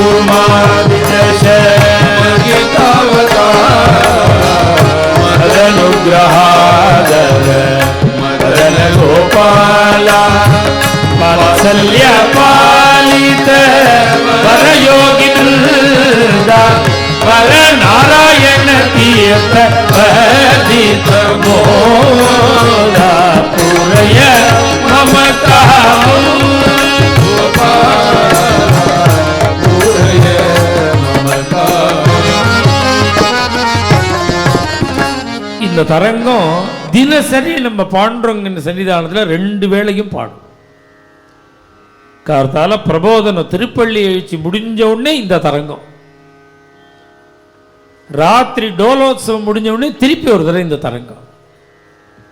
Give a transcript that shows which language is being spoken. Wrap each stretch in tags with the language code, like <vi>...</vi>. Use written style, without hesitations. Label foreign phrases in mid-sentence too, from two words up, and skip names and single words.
<sa>मदनुग्रहादर मदन गोपाला वात्सल्य पालित वर योगिनृदा वर नारायण तीर्थ वर्धित मोदा पूरय मम कामं</sa> <ta>இந்த தரங்கம் தினசரி நம்ம பாண்டுரங்க சன்னிதானத்தில் 2 வேளையும் பாடும். கார்த்தால பிரபோதனம் திருப்பள்ளி எழுச்சி முடிஞ்ச உடனே இந்த தரங்கம், ராத்திரி டோலோத்சவம் முடிஞ்ச உடனே திருப்பி ஒரு தடவை இந்த தரங்கம்.</ta>